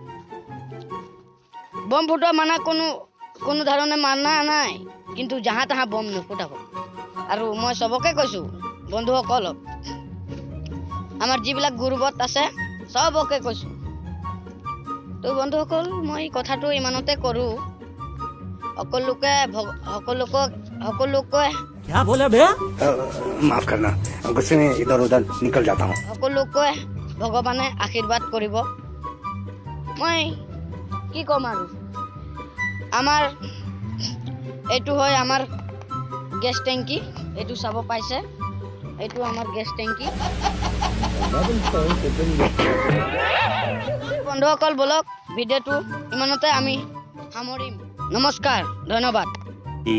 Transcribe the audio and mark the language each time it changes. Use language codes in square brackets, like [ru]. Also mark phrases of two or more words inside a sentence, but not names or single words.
[as] বম ফুটোৱা মানা কোনো ধৰণে মানা নাই কিন্তু যাহা তাহা বম নুফুটাব আৰু মই সবকে কৈছো বন্ধুসকলক আমাৰ যিবিলাক গুৰুবত আছে সবকে কৈছো তো বন্ধুসকল মই কথাটো ইমানতে কৰো সকলোকে [hi] क्या बोला भैया माफ करना गुस्से में इधर उधर निकल जाता हूँ [as] সকলোকে ভগৱানে আশীৰ্বাদ কৰিব মই কি কম আৰু আমাৰ এইটো হয় আমাৰ [en] gas tank [as] এইটো চাব পাইছে এইটো আমাৰ [en] gas tank [as] বন্ধুসকল বলক ভিডিঅ'টো ইমানতে আমি সামৰিম নমস্কাৰ ধন্যবাদ